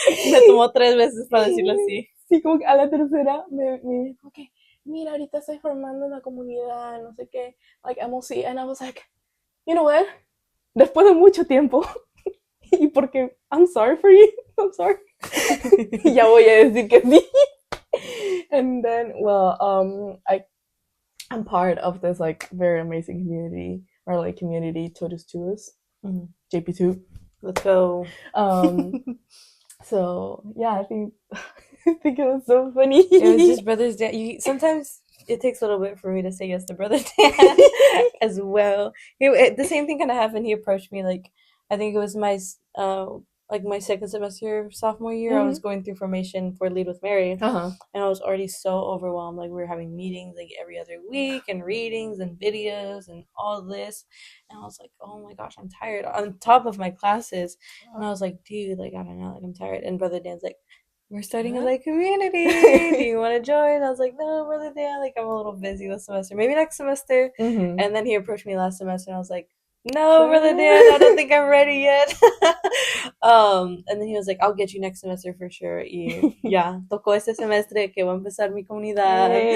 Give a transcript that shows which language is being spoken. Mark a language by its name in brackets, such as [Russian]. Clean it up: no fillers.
[Spanish] Me tomó 3 veces para decirlo así. Sí, como que a la tercera me dijo que, mira, ahorita estoy formando una comunidad, no sé qué, [English] like MLC, and I was like, you know what, [Spanish] después de mucho tiempo, y porque [English] I'm sorry for you, I'm sorry, [Spanish] Ya voy a decir que sí. [English] And then, well, I'm part of this like very amazing community or like community totus tuus, JP2. Let's go. So yeah, I think it was so funny. It was just Brothers Dan. Sometimes it takes a little bit for me to say yes to Brother Dan as well. The same thing kind of happened. He approached me like, I think it was my second semester sophomore year. I was going through formation for Lead with Mary, and I was already so overwhelmed. Like we were having meetings like every other week and readings and videos and all this, and I was like, oh my gosh, I'm tired on top of my classes. And I was like, dude, like I don't know, like I'm tired. And Brother Dan's like, we're starting a like community. Do you want to join? I was like, no, Brother Dan, like I'm a little busy this semester. Maybe next semester. And then he approached me last semester, and I was like, no, Brother Dan, I don't think I'm ready yet. And then he was like, I'll get you next semester for sure. [Spanish] Y ya, tocó este semestre que va a empezar mi comunidad.